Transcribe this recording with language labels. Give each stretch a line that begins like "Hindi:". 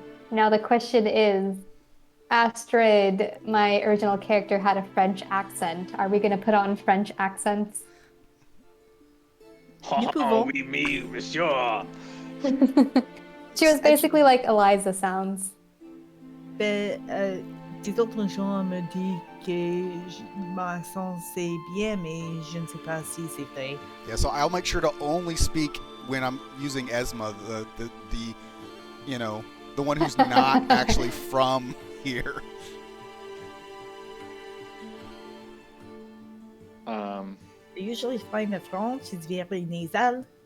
English: Now the question is, Astrid, my original character, had a French accent. Are we going to put on French accents?
French: Oh, oui, monsieur.
English: She was basically like Eliza sounds.
French: Des autres gens me disent que ma accent c'est bien, mais je ne sais pas si c'est vrai.
English: Yeah, so I'll make sure to only speak when I'm using Esma, the the one who's not actually from here. I usually find that French is very nasal.